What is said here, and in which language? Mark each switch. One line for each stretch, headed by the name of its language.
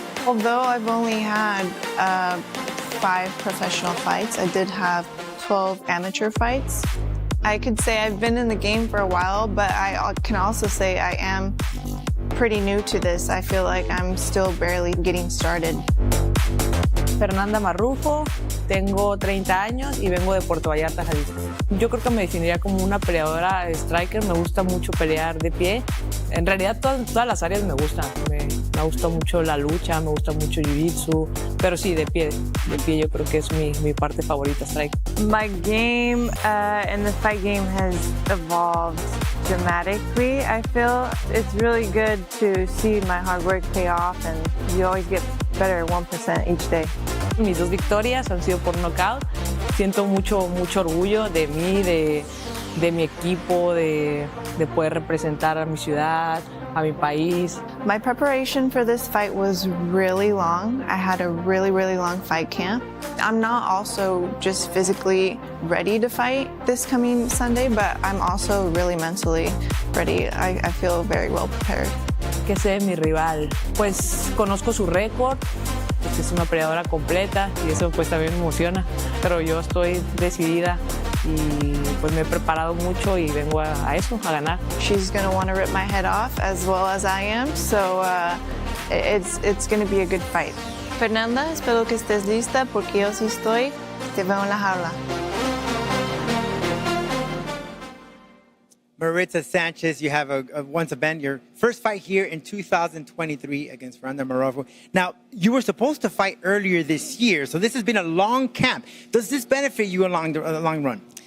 English: Although I've only had 5 professional fights, I did have 12 amateur fights. I could say I've been in the game for a while, but I can also say I am pretty new to this. I feel like I'm still barely getting started.
Spanish: Fernanda Marrufo, tengo 30 años y vengo de Puerto Vallarta, Jalisco. Yo creo que me definiría como una peleadora striker, me gusta mucho pelear de pie. En realidad todas las áreas me gustan, me gusta mucho la lucha, me gusta mucho jiu-jitsu, pero sí, de pie yo creo que es mi parte favorita, strike.
English: My game and the fight game has evolved dramatically. I feel it's really good to see my hard work pay off and you always get better 1% each day.
Spanish: Mis 2 victorias han sido por knockout. Siento mucho orgullo de mí, de de mi equipo, de poder representar a mi ciudad, a mi país.
English: My preparation for this fight was really long. I had a really, really long fight camp. I'm not also just physically ready to fight this coming Sunday, but I'm also really mentally ready. I feel very well prepared.
Spanish: ¿Qué sé de mi rival? Pues conozco su récord, pues es una peleadora completa y eso pues también me emociona, pero yo estoy decidida y pues me he preparado mucho y vengo a eso, a ganar.
English: She's going to want to rip my head off as well as I am, so it's going to be a good fight.
Spanish: Fernanda, espero que estés lista porque yo sí estoy. Te veo en la jaula.
English: Maritza Sanchez, you have once again your first fight here in 2023 against Fernanda Marufo. Now, you were supposed to fight earlier this year, so this has been a long camp. Does this benefit you along the long run?